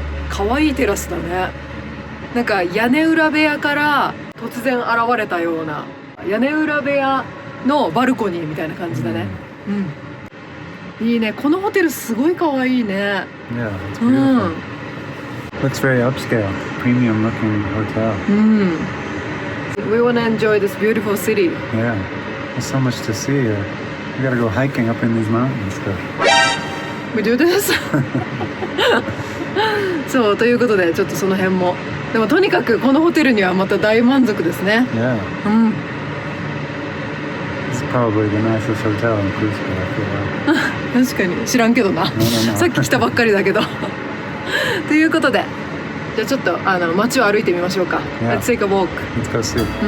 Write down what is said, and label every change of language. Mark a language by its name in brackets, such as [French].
[Japanese] 可愛いテラスだね。なんか屋根裏部屋から突然現れたような屋根裏部屋のバルコニーみたいな感じだね。うん。いいね。このホテルすごい可愛いね。 [English] Yeah, it's beautiful. Looks very upscale, premium looking hotel. We want to enjoy this beautiful city. Yeah, there's so much to see here. We gotta go hiking up in these mountains. We do this? [Japanese] そうということでちょっとその辺も。でもとにかくこのホテルにはまた大満足ですね。 [English] Yeah. [Japanese] うん。 [English] It's probably the nicest hotel in Cusco, I feel like. [Japanese] 確かに知らんけどな。さっき来たばっかりだけど。ということで、じゃあちょっと街を歩いてみましょうか。 [English] Yeah. Let's take a walk. Let's go see.